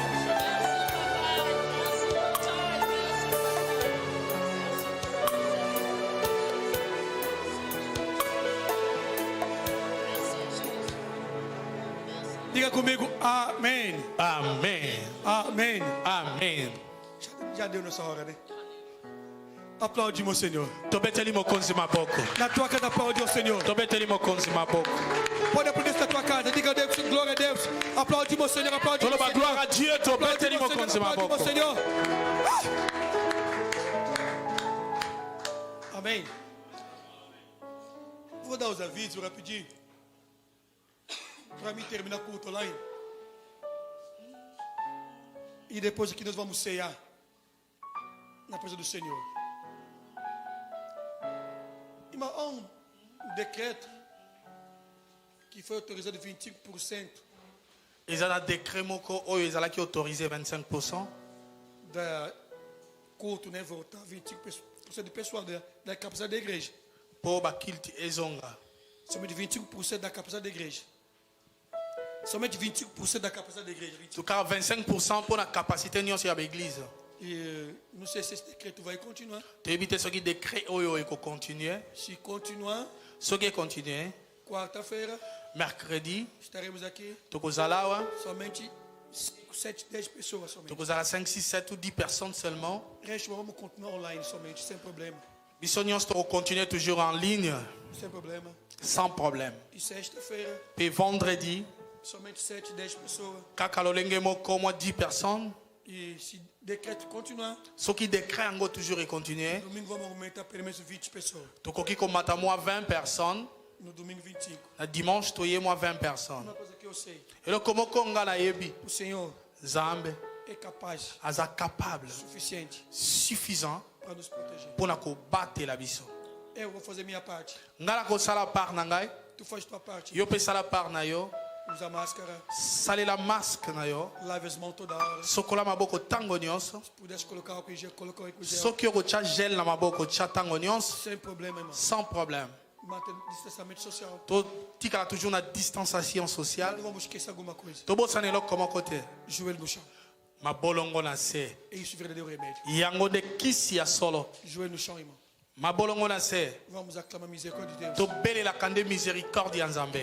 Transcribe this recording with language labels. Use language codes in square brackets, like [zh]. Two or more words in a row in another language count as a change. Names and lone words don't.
[pt] Diga comigo, amém. Amém. Amém. Amém. Já deu nessa hora, né? Aplaude, meu Senhor. [ln] Tobeteli mokonzi maboko. [pt] Na tua casa, aplaude ao Senhor. [ln] Tobeteli mokonzi maboko. [pt] Pode aplaudir na tua casa. Diga a Deus, glória a Deus. Aplaude, meu Senhor. Aplaude, meu [ln] Toloba [pt] Senhor. [fr] gloire à Dieu. [ln] Tobeteli mokonzi [pt] Aplaude, [ln] maboko. [pt] meu Senhor. Amém. Vou dar os avisos rapidinho. Para mim terminar o culto online. E depois aqui nós vamos ceiar na presença do Senhor. Irmão, há um decreto que foi autorizado 25% [ln] Ezala décret moko oyo ezalaki autorisé 25%. [pt] da culto, né? Voltar 25% de pessoal da capacidade da igreja. [ln] Po bakilti ezonga. [pt] Somente 25% da capacidade da igreja. Somente 25% da capacidade da igreja. 25%. [ln] Tuka 25% [fr] pour la capacité [ln] nyonso ya l'église. [pt] E não sei se esse decreto vai continuar. [ln] Toyebi soki décret oyo eko continuer. [pt] Se continuar, [ln] Soki continuer, [pt] quarta-feira [fr] mercredi [pt] estaremos aqui. [ln] tokozala awa. [pt] Somente 7, 10 pessoas somente. [ln] Tokozala 5, 6, 7 [fr] ou 10 personnes seulement. [pt] Reste, vamos continuar online somente, sem problema. [ln] Biso nyonso tokocontinue [fr] toujours en ligne [pt] Sem problema. [fr] sans problème. [pt] E sexta-feira, [fr] Puis vendredi, [pt] somente 7, 10 pessoas. [ln] kaka lolenge moko mwa 10 personnes. [pt] E se decreto continuar, [ln] Soki décret yango toujours e continuer. [pt] domingo vamos aumentar pelo menos 20 pessoas. [ln] Tokoki komata mwa 20 personnes. [pt] No domingo 25. [ln] Na dimanche toye mwa 20 personnes. [pt] Uma coisa que eu sei, [ln] eloko moko nga nayebi [pt] o Senhor [ln] Nzambe [pt] é capaz, [ln] aza capable [pt] suficiente [fr] suffisant [pt] para nos proteger. [ln] mpona kobatela biso. [pt] Eu vou fazer minha parte. [ln] Nga na kosala part na ngai, [pt] Tu faz tua parte. [ln] yo mpe sala part na yo. [pt] Usa máscara, [ln] Salela masque na yo. [pt] lave as mãos toda hora. [ln] Sokola maboko tango nyonso. [pt] Se pudesse colocar álcool em gel, coloca o álcool em gel. [ln] Soki okotya gel na maboko tya tango nyonso [pt] Sem problema, irmão. [fr] sans problème. [pt] Manter distanciamento social. [ln] totikala toujours na distanciation [pt] Não [fr] sociale. [pt] vamos esquecer alguma coisa. [ln] Tobosana eloko moko te. [pt] Joelho no chão. [ln] Mabolongo na se. [pt] É isso o verdadeiro remédio. [ln] Yango nde kisi ya solo. [pt] Joelho no chão, irmão. [ln] Mabolongo na se. [pt] Vamos aclamar a misericórdia de Deus. [ln] tobelelaka nde miséricorde ya nzambe.